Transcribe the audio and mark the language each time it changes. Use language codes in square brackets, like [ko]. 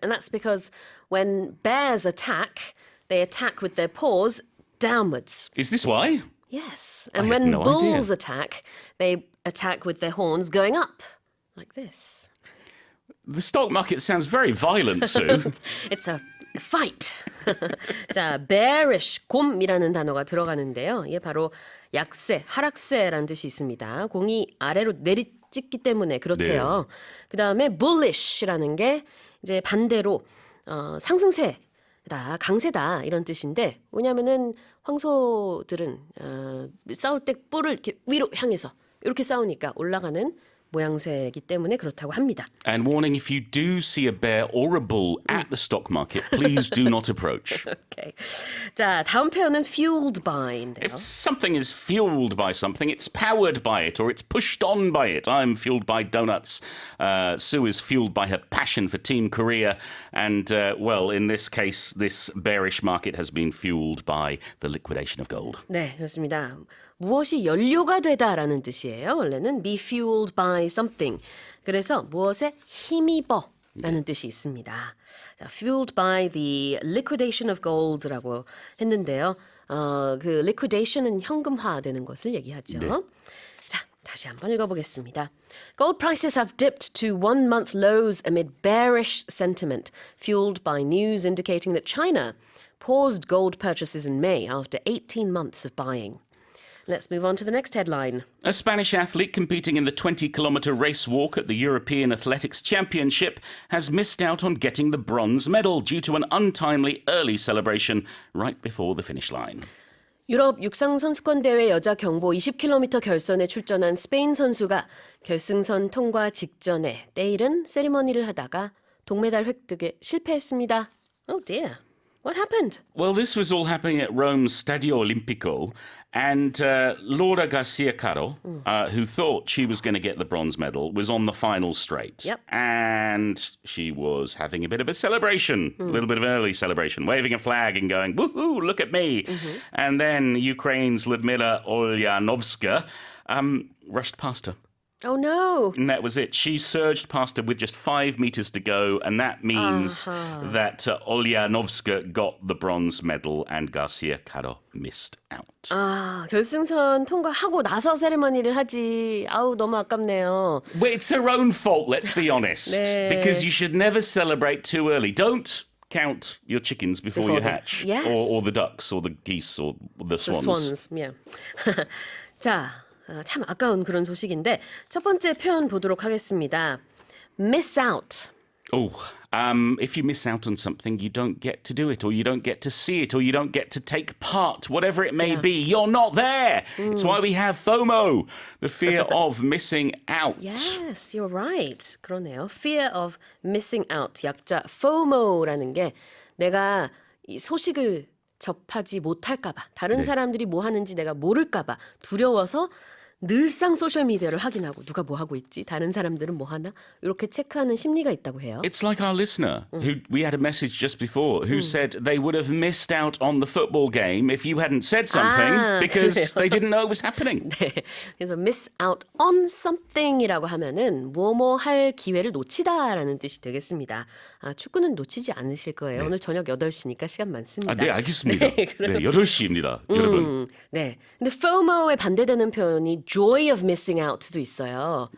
[en] And that's because when bears attack, they attack with their paws downwards. Is this why? Yes. And had when no bulls idea. attack, they attack with their horns going up, like this. The stock market sounds very violent, Sue. It's a fight. [ko] 자, bearish, 곰이라는 단어가 들어가는데요. 이게 바로 약세, 하락세라는 뜻이 있습니다. 공이 아래로 내리찍기 때문에 그렇대요. 그 다음에 bullish라는 게 이제 반대로 상승세다, 강세다 이런 뜻인데 뭐냐면은 황소들은 싸울 때 뿔을 이렇게 위로 향해서 이렇게 싸우니까 올라가는 모양새이기 때문에 그렇다고 합니다. [en] And warning, if you do see a bear or a bull at the stock market, please do not approach. [ko] 오케이. 자, 다음 표현은 fueled by인데요. [en] If something is fueled by something, it's powered by it or it's pushed on by it. I'm fueled by donuts. Sue is fueled by her passion for Team Korea. And, well, in this case, this bearish market has been fueled by the liquidation of gold. [ko] 네, 그렇습니다. 무엇이 연료가 되다라는 뜻이에요. 원래는 [en] be fueled by something. [ko] 그래서 무엇에 힘입어라는 뜻이 있습니다. 자, [en] fueled by the liquidation of gold [ko] 라고 했는데요. 그 liquidation은 현금화되는 것을 얘기하죠. 자, 다시 한번 읽어보겠습니다. [en] Gold prices have dipped to one-month lows amid bearish sentiment, fueled by news indicating that China paused gold purchases in May after 18 months of buying. Let's move on to the next headline. A Spanish athlete competing in the 20-kilometre race walk at the European Athletics Championship has missed out on getting the bronze medal due to an untimely early celebration right before the finish line. [ko] 유럽 육상 선수권 대회 여자 경보 20km 결선에 출전한 스페인 선수가 결승선 통과 직전에 때이른 세리머니를 하다가 동메달 획득에 실패했습니다. [en] Oh dear. What happened? Well, this was all happening at Rome's Stadio Olimpico, and Laura Garcia Caro, who thought she was going to get the bronze medal, was on the final straight. Yep. And she was having a bit of a celebration, a little bit of an early celebration, waving a flag and going, woohoo, look at me. And then Ukraine's Ludmila Olyanovska rushed past her. Oh no. And that was it. She surged past her with just 5 meters to go, and that means that Olyanovska got the bronze medal and Garcia Caro missed out. [ko] 아, 결승선 통과하고 나서 세리머니를 하지. 아우, 너무 아깝네요. [en] Well, it's her own fault, let's be honest. [ko] 네. [en] Because you should never celebrate too early. Don't count your chickens before you they- hatch. yes. Or the ducks, or the geese, or the swans. The swans. Yeah. [ko] 자, 참 아까운 그런 소식인데 첫 번째 표현 보도록 하겠습니다. [en] Miss out. Oh, if you miss out on something, you don't get to do it, or you don't get to see it, or you don't get to take part, whatever it may be. You're not there. It's why we have FOMO, the fear of missing out. Yes, you're right. [ko] 그러네요. [en] Fear of missing out. [ko] 약자 FOMO라는 게 내가 이 소식을 접하지 못할까 봐, 다른 사람들이 뭐 하는지 내가 모를까 봐 두려워서 늘상 소셜미디어를 확인하고 누가 뭐 하고 있지? 다른 사람들은 뭐 하나? 이렇게 체크하는 심리가 있다고 해요. [en] It's like our listener, who we had a message just before, who said they would have missed out on the football game if you hadn't said something because [ko] 그래요. [en] they didn't know it was happening. [ko] 네, 그래서 [en] miss out on something [ko] 이라고 하면은 뭐뭐 할 기회를 놓치다라는 뜻이 되겠습니다. 아, 축구는 놓치지 않으실 거예요. 오늘 저녁 8시니까 시간 많습니다. 네, 알겠습니다. 네, 8시입니다, 여러분. 네, 근데 FOMO에 반대되는 표현이 [en] joy of missing out [ko] 도 있어요.